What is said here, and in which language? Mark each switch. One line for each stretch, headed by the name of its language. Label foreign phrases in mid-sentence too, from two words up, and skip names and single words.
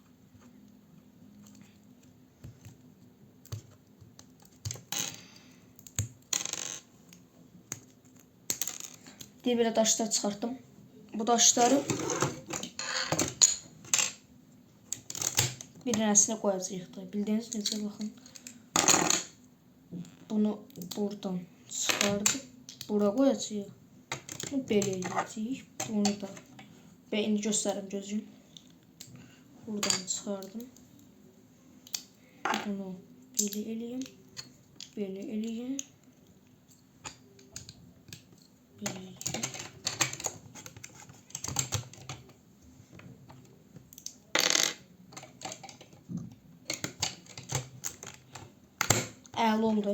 Turkish: Diye böyle taşlar çıkarttım. Bu taşları bir tanesine koyacağız da. Bildiğiniz necə bakın. Bunu buradan çıkardık. Buraya koyacağız.
Azerbaijani: Bunu belə edəcəyik. Bunu da və indi göstərim gözüm. Buradan çıxardım. Bunu belə eləyim. Belə eləyim. Belə eləyim. Əla oldu.